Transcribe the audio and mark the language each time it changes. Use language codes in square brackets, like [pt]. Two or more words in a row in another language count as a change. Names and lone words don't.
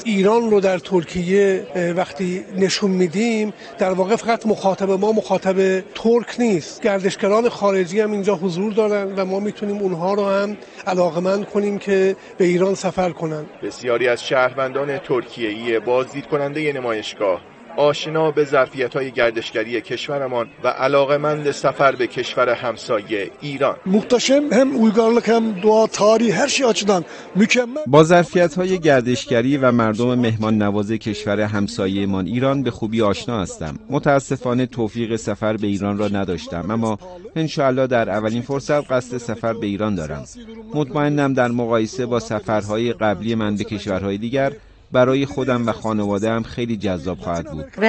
[fa] ایران رو در ترکیه وقتی نشون میدیم در واقع فقط مخاطب ما مخاطب ترک نیست، گردشگران خارجی هم اینجا حضور دارن و ما میتونیم اونها رو هم علاقمند کنیم که به ایران سفر کنن. بسیاری از شهروندان ترکیه‌ای بازدید کننده نمایشگاه آشنا به ظرفیت‌های گردشگری کشورمان و علاقه‌مند سفر به کشور همسایه ایران. [tr] Muhteşem hem uygarlık hem doğa tarihi her şey açıdan mükemmel. [fa] با ظرفیت‌های گردشگری و مردم مهمان نواز کشور همسایه‌مان ایران به خوبی آشنا هستم. متاسفانه توفیق سفر به ایران را نداشتم، اما انشاءالله در اولین فرصت قصد سفر به ایران دارم. مطمئنم در مقایسه با سفرهای قبلی من به کشورهای دیگر برای خودم و خانواده‌ام خیلی جذاب خواهد بود.